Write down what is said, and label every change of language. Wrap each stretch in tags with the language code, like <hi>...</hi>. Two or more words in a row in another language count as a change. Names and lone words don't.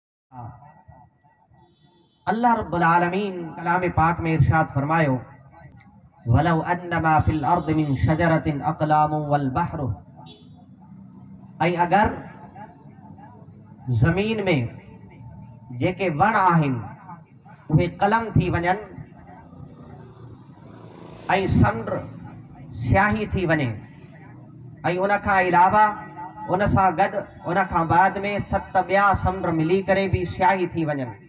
<sd>अल्लाह रब्बुल आलमीन कलाम पाक में इरशाद फरमायो,</sd> <ar>ولو أنما في الأرض من شجرة أقلام والبحر,</ar> <sd>ऐं अगर ज़मीन में जेके वण आहिनि उहे कलम थी वञनि ऐं समुंड स्याही थी वञे, ऐं उन खां अलावा उन सां गॾु उन खां बाद में 7 ॿिया समुंड मिली करे भी स्याही थी वञनि,</sd>